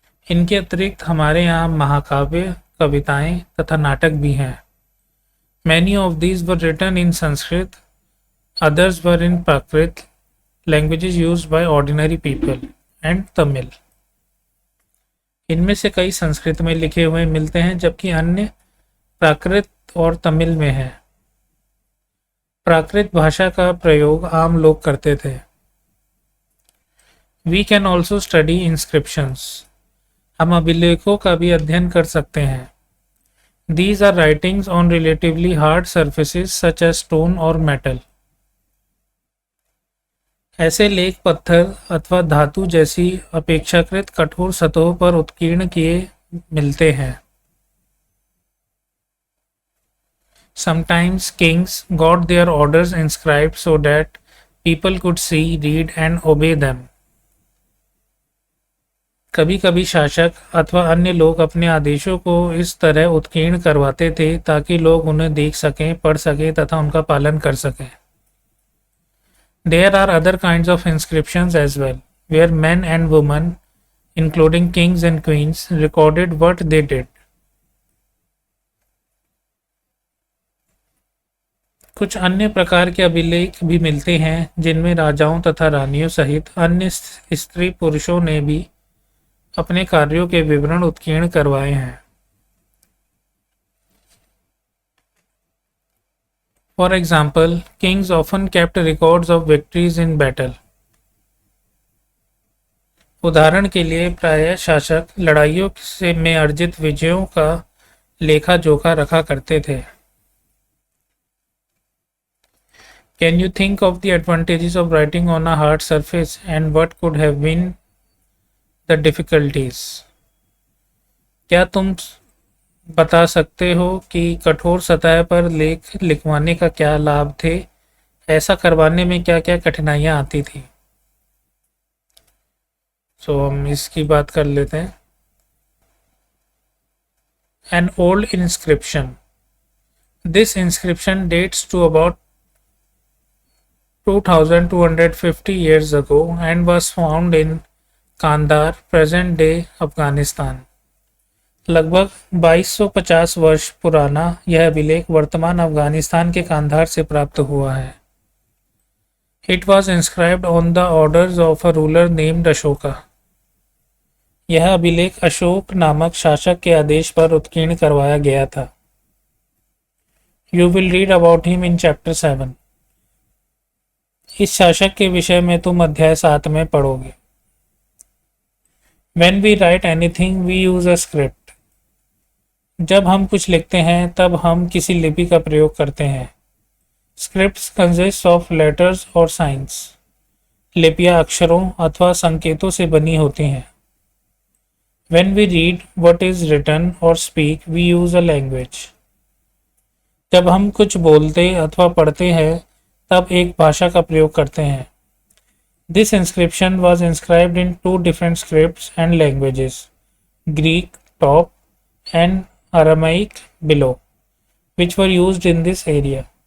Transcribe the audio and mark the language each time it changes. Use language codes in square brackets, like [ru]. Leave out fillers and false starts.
[hi] इनके अतिरिक्त हमारे यहाँ महाकाव्य, कविताएं तथा नाटक भी हैं। [en] Many of these were written in Sanskrit, others were in Prakrit, languages used by ordinary people, and Tamil. [hi] इनमें से कई संस्कृत में लिखे हुए मिलते हैं जबकि अन्य प्राकृत और तमिल में है। प्राकृत भाषा का प्रयोग आम लोग करते थे। [en] We can also study inscriptions. [hi] हम अभिलेखों का भी अध्ययन कर सकते हैं। [en] These are writings on relatively hard surfaces such as stone or metal. [hi] ऐसे लेख पत्थर अथवा धातु जैसी अपेक्षाकृत कठोर सतहों पर उत्कीर्ण किए मिलते हैं। [en] Sometimes kings got their orders inscribed so that people could see, read and obey them. [hi] कभी कभी शासक अथवा अन्य लोग अपने आदेशों को इस तरह उत्कीर्ण करवाते थे ताकि लोग उन्हें देख सकें, पढ़ सकें तथा उनका पालन कर सकें। [en] There are other kinds of inscriptions as well, where men and women, including kings and queens, recorded what they did. [hi] कुछ अन्य प्रकार के अभिलेख भी मिलते हैं जिनमें राजाओं तथा रानियों सहित अन्य स्त्री पुरुषों ने भी अपने कार्यों के विवरण उत्कीर्ण करवाए हैं। [en] For example, kings often kept records of victories in battle. [hi] उदाहरण के लिए प्रायः शासक लड़ाइयों से में अर्जित विजयों का लेखा जोखा रखा करते थे। [en] Can you think of the advantages of writing on a hard surface and what could have been the difficulties? [hi] क्या तुम बता सकते हो कि कठोर सतह पर लेख लिखवाने का क्या लाभ थे? ऐसा करवाने में क्या क्या कठिनाइयाँ आती थी? हम इसकी बात कर लेते हैं। [en] An old inscription. This inscription dates to about 2250 years ago and was found in Kandahar, present day Afghanistan. [hi] लगभग 2250 वर्ष पुराना यह अभिलेख वर्तमान अफगानिस्तान के कांधार से प्राप्त हुआ है। [en] It was inscribed on the orders of a ruler named Ashoka. [hi] यह अभिलेख अशोक नामक शासक के आदेश पर उत्कीर्ण करवाया गया था। [en] You will read about him in chapter 7. [hi] इस शासक के विषय में तुम अध्याय 7 में पढ़ोगे। [en] When we write anything, we use a script. [hi] जब हम कुछ लिखते हैं तब हम किसी लिपि का प्रयोग करते हैं। [en] Scripts consist of letters or signs. [hi] लिपियां अक्षरों अथवा संकेतों से बनी होती हैं। [en] When we read what is written or speak, we use a language. [hi] जब हम कुछ बोलते अथवा पढ़ते हैं तब एक भाषा का प्रयोग करते हैं। [en] This inscription was inscribed in 2 different scripts and languages, Greek top and Aramaic below, which were used in this area.